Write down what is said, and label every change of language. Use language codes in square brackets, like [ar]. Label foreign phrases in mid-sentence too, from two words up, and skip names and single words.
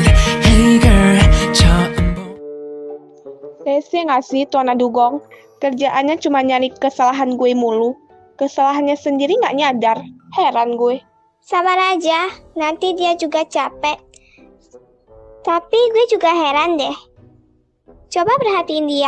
[en] Hey girl, [ko] 처음 본 [id] Rese gak sih tuh anak dugong? Kerjaannya cuma nyari kesalahan gue mulu. Kesalahannya sendiri gak nyadar. Heran gue. Sabar aja, nanti dia juga capek. Tapi gue juga heran deh. Coba perhatiin dia.